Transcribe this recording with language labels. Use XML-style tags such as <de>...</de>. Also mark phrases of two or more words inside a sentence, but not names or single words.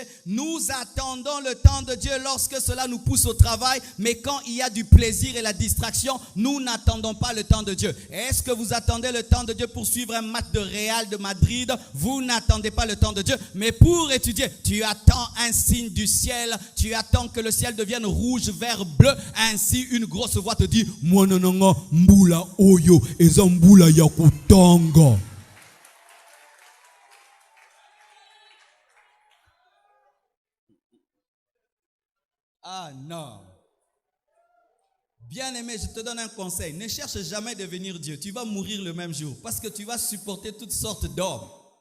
<fr>Nous attendons le temps de Dieu lorsque cela nous pousse au travail, mais quand il y a du plaisir et la distraction, nous n'attendons pas le temps de Dieu. Est-ce que vous attendez le temps de Dieu pour suivre un match de Real de Madrid? Vous n'attendez pas le temps de Dieu, mais pour étudier, tu attends un signe du ciel, tu attends que le ciel devienne rouge, vert, bleu. Ainsi, une grosse voix te dit,</fr> <ln>mwanananga mbula oyo eza mbula ya kutanga.</ln> <fr>Ah non. Bien-aimé, je te donne un conseil. Ne cherche jamais à devenir Dieu. Tu vas mourir le même jour parce que tu vas supporter toutes sortes d'hommes.</fr>